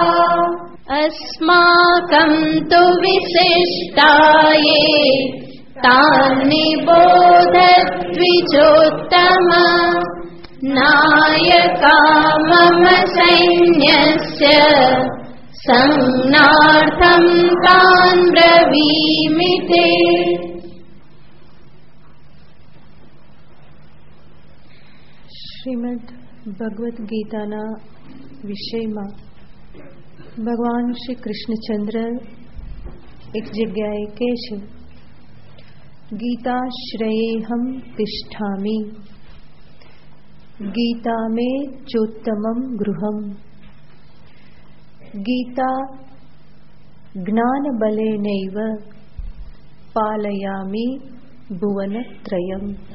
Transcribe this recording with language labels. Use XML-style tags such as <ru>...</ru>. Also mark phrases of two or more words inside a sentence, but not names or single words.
<sa>अस्माकं तु विशिष्टाये तान् निबोधद्विजोत्तम नायका मम सैन्यस्य संज्ञार्थं तान् ब्रवीमि ते।</sa> <gu>શ્રીમદ ભગવદ્ ગીતાના વિષયમાં ભગવાન શ્રી કૃષ્ણચંદ્ર એક જગ્યાએ કહે છે,</gu> <sa>ગીતાશ્રયેહમ તિષ્ઠામિ ગીતા મે ચોત્તમમ ગૃહમ ગીતા જ્ઞાન બલેનૈવ પાલયામિ ભુવનત્રયમ.</sa>